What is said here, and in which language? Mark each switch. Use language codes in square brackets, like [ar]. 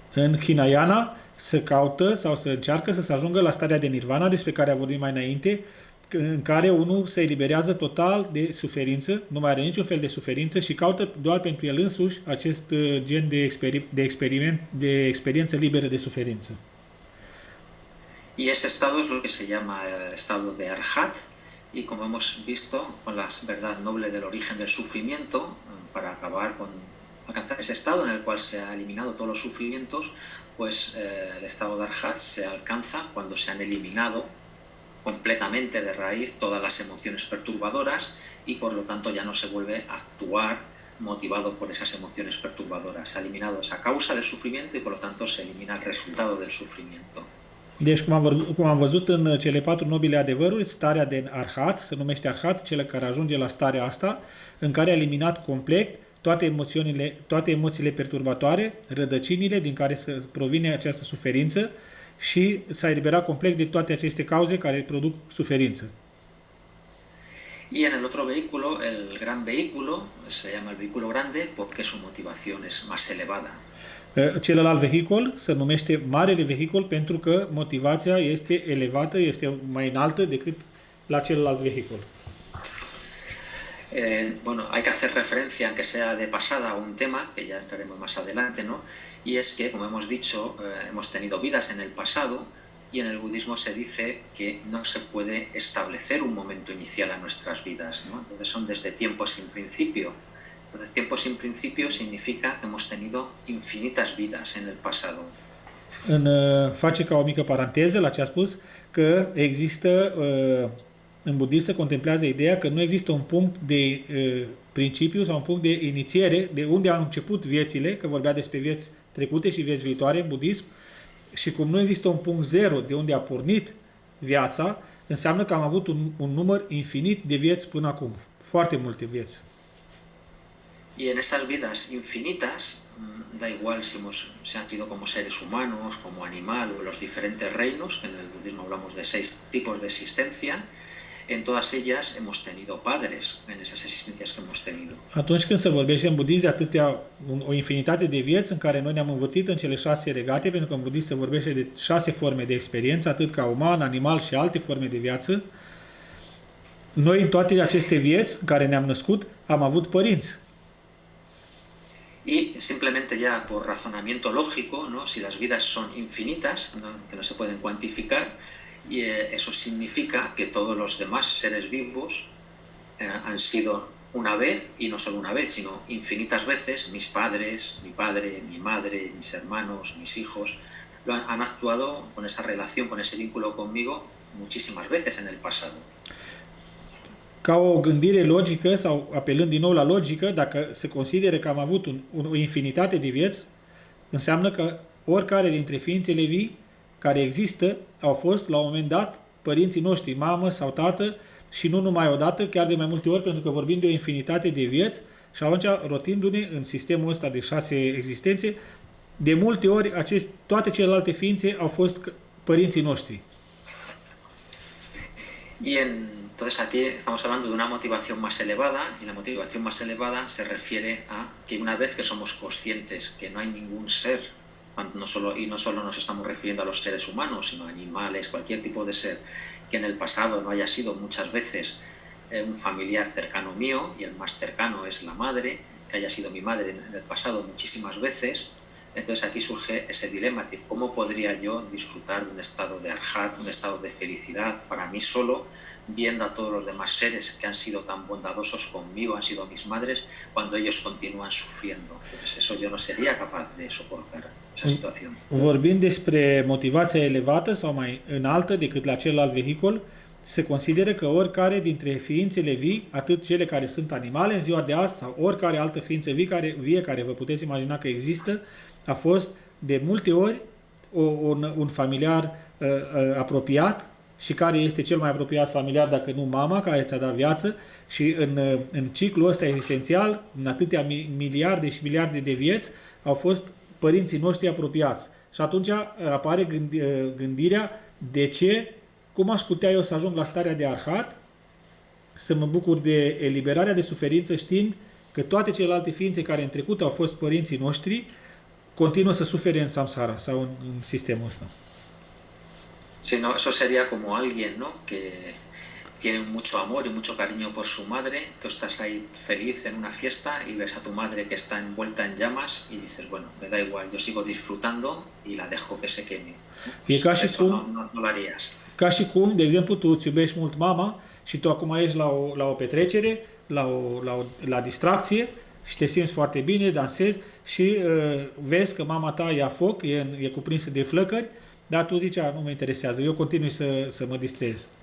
[ro] În Hinayana se caută sau se încearcă să se ajungă la starea de nirvana despre care am vorbit mai înainte, în care unul se eliberează total de suferință, nu mai are niciun fel de suferință și caută doar pentru el însuși acest gen de experiență liberă de suferință. [es] Y ese estado es lo que se llama el estado de Arhat, y como hemos visto, con la verdad noble del origen del sufrimiento, para acabar con alcanzar ese estado en el cual se ha eliminado todos los sufrimientos, pues el estado de Arhat se alcanza cuando se han eliminado completamente de raíz todas las emociones perturbadoras y por lo tanto ya no se vuelve a actuar motivado por esas emociones perturbadoras. Se ha eliminado esa causa del sufrimiento y por lo tanto se elimina el resultado del sufrimiento. [ro] Deci, cum am văzut în cele 4 nobile adevăruri, starea de Arhat, se numește Arhat, cel care ajunge la starea asta, în care a eliminat complet toate emoțiile perturbatoare, rădăcinile din care provine această suferință și s-a eliberat complet de toate aceste cauze care produc suferință. [es] Y en el otro vehículo, el gran vehículo, se llama el vehículo grande porque su motivación es más elevada. [ro] Celălalt vehicul se numește marele vehicul pentru că motivația este elevată, este mai înaltă decât la celălalt vehicul. [es] Bueno, hay que hacer referencia, aunque sea de pasada, a un tema que ya entraremos más adelante, ¿no? Y es que, como hemos dicho, hemos tenido vidas en el pasado y en el budismo se dice que no se puede establecer un momento inicial a nuestras vidas, ¿no? Entonces son desde tiempos sin principio. Entonces, tiempo sin principio significa que hemos tenido infinitas vidas en el pasado. [ro] Face ca o mică paranteză la ce a spus, că există, în budism se contemplează ideea că nu există un punct de principiu sau un punct de inițiere, de unde au început viețile, că vorbea despre vieți trecute și vieți viitoare în budism, și cum nu există un punct zero de unde a pornit viața, înseamnă că am avut un număr infinit de vieți până acum. Foarte multe vieți. [es] Y en esas vidas infinitas, da igual si han sido como seres humanos, como animal o los diferentes reinos, que en el budismo hablamos de 6 tipos de existencia, en todas ellas hemos tenido padres, en esas existencias que hemos tenido. [ro] Atunci când se vorbește în budism de o infinitate de vieți în care noi ne-am învățit în cele 6 regate, pentru că în budism se vorbește de 6 forme de experiență, atât ca uman, animal și alte forme de viață, noi în toate aceste vieți în care ne-am născut am avut părinți. [es] Y simplemente ya por razonamiento lógico, ¿no? Si las vidas son infinitas, ¿no? Que no se pueden cuantificar, y eso significa que todos los demás seres vivos han sido una vez, y no solo una vez, sino infinitas veces, mis padres, mi padre, mi madre, mis hermanos, mis hijos, han actuado con esa relación, con ese vínculo conmigo muchísimas veces en el pasado. [ro] Ca o gândire logică sau apelând din nou la logică, dacă se consideră că am avut o infinitate de vieți, înseamnă că oricare dintre ființele vii care există au fost la un moment dat părinții noștri, mamă sau tată, și nu numai odată, chiar de mai multe ori, pentru că vorbim de o infinitate de vieți și atunci, rotindu-ne în sistemul ăsta de 6 existențe, de multe ori toate celelalte ființe au fost părinții noștri. [es] Entonces aquí estamos hablando de una motivación más elevada, y la motivación más elevada se refiere a que una vez que somos conscientes que no hay ningún ser, no solo nos estamos refiriendo a los seres humanos, sino a animales, cualquier tipo de ser que en el pasado no haya sido muchas veces un familiar cercano mío, y el más cercano es la madre, que haya sido mi madre en el pasado muchísimas veces. Entonces aquí surge ese dilema, es decir, ¿cómo podría yo disfrutar de un estado de arhat, un estado de felicidad para mí solo, viendo a todos los demás seres que han sido tan bondadosos conmigo, han sido mis madres, cuando ellos continúan sufriendo? Entonces eso yo no sería capaz de soportar esa situación. [ro] Vorbind despre motivația elevată sau mai înaltă decât la celălalt vehicul, se consideră că oricare dintre ființele vii, atât cele care sunt animale în ziua de azi sau oricare altă ființă vie care vă puteți imagina că există, a fost de multe ori un familiar apropiat și care este cel mai apropiat familiar, dacă nu mama, care ți-a dat viață, și în ciclul ăsta existențial, în atâtea miliarde și miliarde de vieți, au fost părinții noștri apropiați. Și atunci apare gândirea, de ce, cum aș putea eu să ajung la starea de arhat, să mă bucur de eliberarea de suferință, știind că toate celelalte ființe care în trecut au fost părinții noștri, continuă să sufere în samsara sau în sistemul ăsta. [es] Sí, no, eso sería como alguien, ¿no? Que tiene mucho amor y mucho cariño por su madre. Tú estás ahí feliz en una fiesta y ves a tu madre que está envuelta en llamas y dices, bueno, me da igual, yo sigo disfrutando y la dejo que se queme. [ro] E ca și [es] Eso [ro] cum, [es] no lo harías. [ro] ca și cum, de exemplu, tu îți iubești mult mama și tu acum ești la o petrecere, la distracție, și te simți foarte bine, dansezi și vezi că mama ta ia foc, e cuprinsă de flăcări, dar tu zici, nu mă interesează, eu continui să mă distrez.